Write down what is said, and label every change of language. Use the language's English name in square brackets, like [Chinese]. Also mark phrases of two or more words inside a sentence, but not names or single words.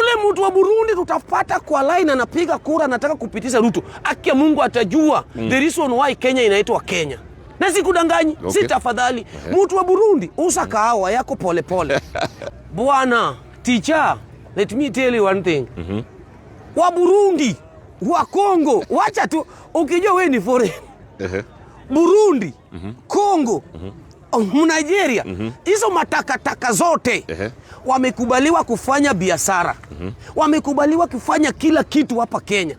[Swahili] mtu wa Burundi tutapata kwa line anapiga kura anataka kupitisha Ruto, akia Mungu atajua [English] the reason why [Swahili] Kenya inaitwa Kenya. Na sikudanganyi, si tafadhali. Mtu wa Burundi usa kahawa yako pole pole. [English] Bwana teacher, let me tell you one thing. [Swahili] Wa Burundi, wa Kongo, wacha tu ukijua wewe ni foreign. Burundi, Kongo, Nigeria, hizo matakataka zote wamekubaliwa kufanya biashara. Wamekubaliwa kufanya kila kitu hapa Kenya.